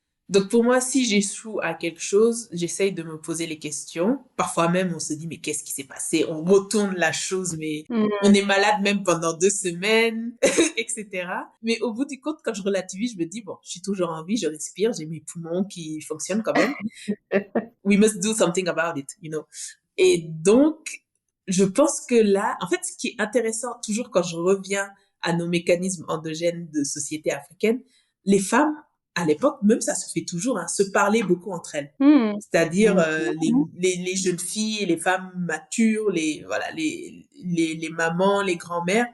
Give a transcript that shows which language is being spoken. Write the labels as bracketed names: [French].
[French] Donc pour moi, si j'échoue à quelque chose, j'essaye de me poser les questions. Parfois même, on se dit, mais qu'est-ce qui s'est passé? On retourne la chose, mais on est malade même pendant 2 semaines, etc. Mais au bout du compte, quand je relativise, je me dis, bon, je suis toujours en vie, je respire, j'ai mes poumons qui fonctionnent quand même. [English] We must do something about it, you know. [French] Et donc, je pense que là, en fait, ce qui est intéressant, toujours quand je reviens à nos mécanismes endogènes de société africaine, les femmes, à l'époque, même ça se fait toujours, hein, se parler beaucoup entre elles. C'est-à-dire les jeunes filles, les femmes matures, voilà, les mamans, les grands-mères.